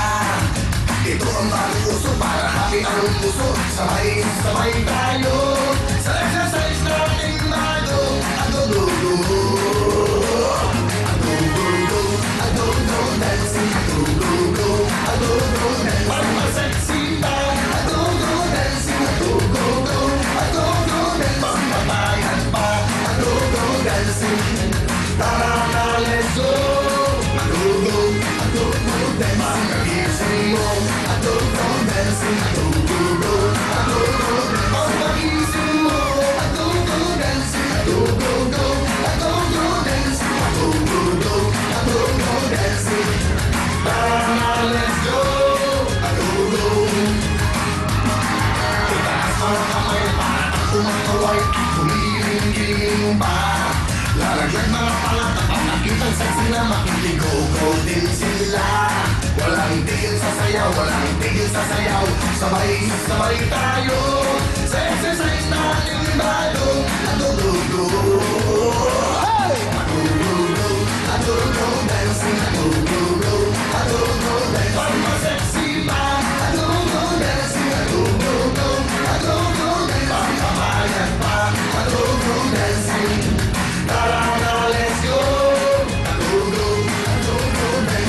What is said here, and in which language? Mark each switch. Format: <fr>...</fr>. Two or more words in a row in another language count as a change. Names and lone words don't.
<tl>Ito ang bagong uso para happy ang puso. Sabay tayo sa exercise natin bago.</tl> <en>Go-go-go, go-go-go, go-go-go dancing, go-go-go, go-go dancing.</en> <tl>Pagpa-sexy pa,</tl> <en>go-go dancing, go-go-go, go-go dancing.</en> <tl>Pagpapayan pa,</tl> <en>go-go dancing.</en> <tl>Tara na,</tl> <en>let's go. Go-go, go-go dancing.</en> <tl>Pagpagising mo,</tl> <en>go-go dancing, go-go-go, go-go dancing.</en> <tl>Pagpagising mo,</tl> <en>go-go dancing, go-go-go, go-go dancing, go-go-go, go-go dancing.</en> <tl>Tara na,</tl> <en>let's go. Go-go.</en> <tl>Itaas mo ang kamay para kumakaway, humiling-giling pa. Lalagyan mga palat at nakitang sexy na makikig-go-go din sila. Walang tigil sa sayaw, walang tigil sa sayaw. Sabay tayo sa exercise natin bago.</tl> <en>Go-go-go, go-go-go, go-go dancing, go-go-go, go-go dancing.</en> <tl>Pagpa-sexy pa,</tl> <en>go-go dancing, go-go-go, go-go dancing.</en> <tl>Pagpapayan pa,</tl> <en>go-go dancing.</en> <tl>Tara na,</tl> <en>let's go. Go-go, go-go dancing.</en>